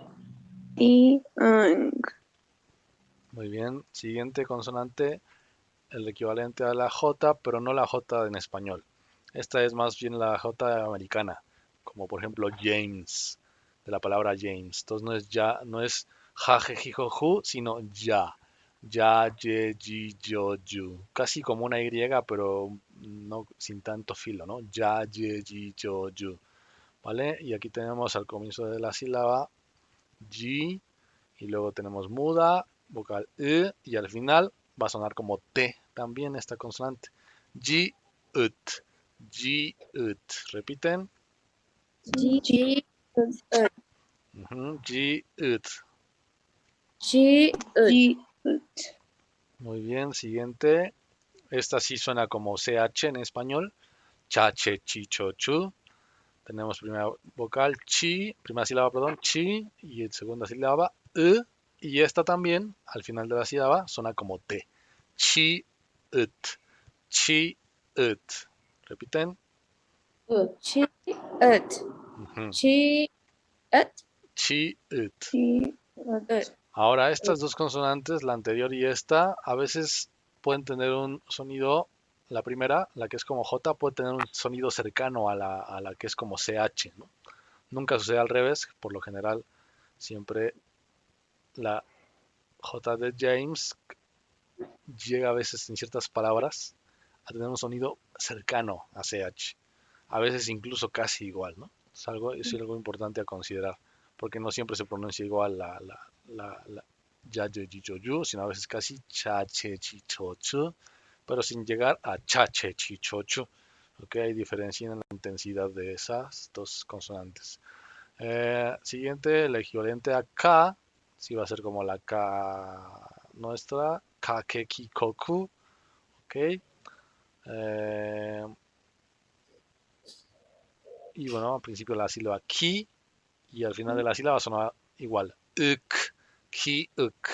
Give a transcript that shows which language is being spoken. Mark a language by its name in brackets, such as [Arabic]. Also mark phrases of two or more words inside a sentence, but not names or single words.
[Spanish] Iang. Muy bien. Siguiente consonante, el equivalente a la J, pero no la J en español. Esta es más bien la J americana, como por ejemplo James, de la palabra James. Entonces no es ya, no es ja, je, ji, jo, ju, sino ya. Ya, ye, ji, yo, yu. Casi como una Y, pero no sin tanto filo, ¿no? Ya, ye, ji, yo, yu. ¿vale? Y aquí tenemos al comienzo de la sílaba G, y luego tenemos muda, vocal E, y al final va a sonar como T también esta consonante. G, ut, G, ut. Repiten. G, G, G, ut. G, G, Muy bien, siguiente. Esta sí suena como CH en español. Cha, che, chi, cho, chu. Tenemos primera vocal chi, primera sílaba, perdón, chi, y segunda sílaba e, y esta también, al final de la sílaba, suena como T. Chi, ut, chi, ut. Repiten. Chi, ut, Ujú. Chi, ut, Chi, ut. G, ut. Ahora, estas dos consonantes, la anterior y esta, a veces pueden tener un sonido, la primera, la que es como J, puede tener un sonido cercano a la que es como CH, ¿no? Nunca sucede al revés, por lo general siempre la J de James llega a veces en ciertas palabras a tener un sonido cercano a CH, a veces incluso casi igual, ¿no? Es algo importante a considerar, porque no siempre se pronuncia igual la ya, yo, ji, yo, yu, sino a veces casi cha, che, chi, cho, chu, pero sin llegar a cha, che, chi, cho, chu. Ok, hay diferencia en la intensidad de esas dos consonantes. Siguiente, el equivalente a K, sí va a ser como la K nuestra, Ka, ke, ki, koku, ok. Y bueno, al principio la sílaba ki y al final de la sílaba sonaba igual, uk, ki, uk.